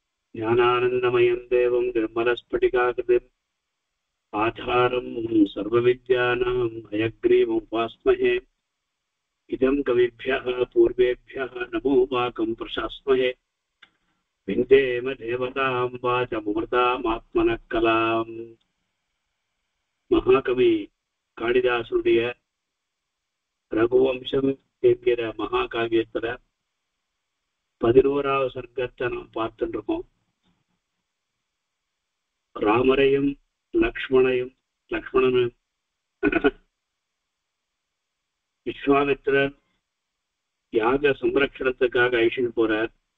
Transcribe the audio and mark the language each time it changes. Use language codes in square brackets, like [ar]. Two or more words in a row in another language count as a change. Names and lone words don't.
[sa] ज्ञानानन्दमयं देवं निर्मलस्फटिकाकृतिम् आधारं सर्वविद्यानाम् हयग्रीवमुपास्महे। इदं कविभ्यः पूर्वेभ्यः नमो वाकं प्रशास्महे। विन्देम देवतां वाचमूर्तामात्मनः कलाम्. [ta] महाकवि காளிதாசனுடைய ரகுவம்சம் என்கிற மகாகாவியத்துல 11வது சர்க்கத்தை நாம் பார்த்துட்டு இருக்கோம். ராமரையும் லக்ஷ்மணனும் விஸ்வாமித்திரர் யாக சம்ரட்சணத்துக்காக அழிச்சுட்டு போறார்.